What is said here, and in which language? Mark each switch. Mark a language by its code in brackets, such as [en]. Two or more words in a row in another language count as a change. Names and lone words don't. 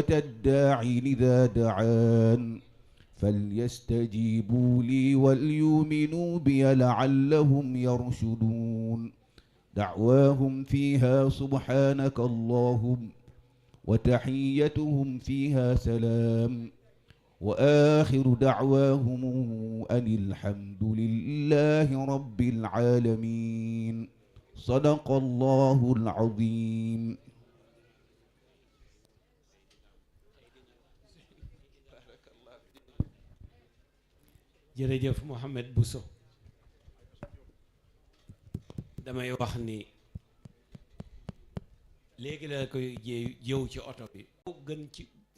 [ar] الداعي إذا دعان فليستجيبوا لي وليؤمنوا بي لعلهم يرشدون دعواهم فيها سبحانك اللهم وتحيتهم فيها سلام وآخر دعواهم أن الحمد لله رب العالمين صدق الله العظيم. [wo] jërëjëf Mouhamed Bousso damay wax ni léegi la koy jëw ci oto bi moo gën ci